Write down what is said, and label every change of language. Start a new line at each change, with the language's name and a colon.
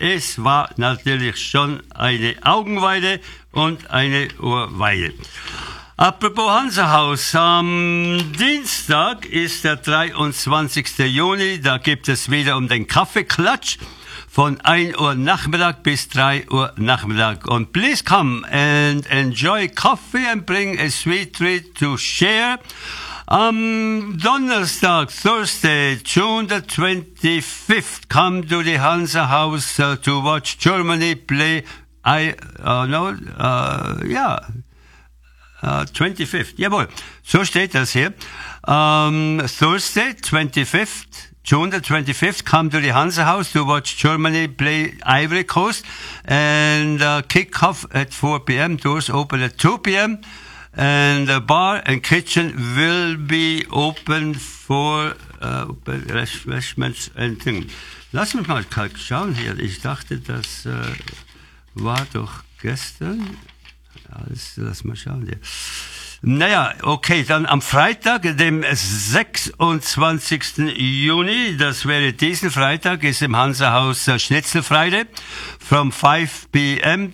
German: Es war natürlich schon eine Augenweide und eine Ohrweide. Apropos Hansehaus, am Dienstag ist der 23. Juni, da gibt es wieder um den Kaffeeklatsch von 1 Uhr Nachmittag bis 3 Uhr Nachmittag.
English: Und please come and enjoy coffee and bring a sweet treat to share.
German: Am Donnerstag,
English: Thursday, June the 25th, come to the Hansehaus to watch Germany play, yeah. 25th,
German: jawohl, so steht das hier.
English: Thursday, 25th, June the 25th, come to the Hansehaus to watch Germany play Ivory Coast and kick off at 4 p.m., doors open at 2 p.m. and the bar and kitchen will be open for refreshments and things.
German: Lass mich mal schauen hier, ich dachte, das war doch gestern. Lass mal schauen. Naja, okay, dann am Freitag, dem 26. Juni, das wäre diesen Freitag, ist im Hansehaus Schnitzelfreitag,
English: from 5 p.m.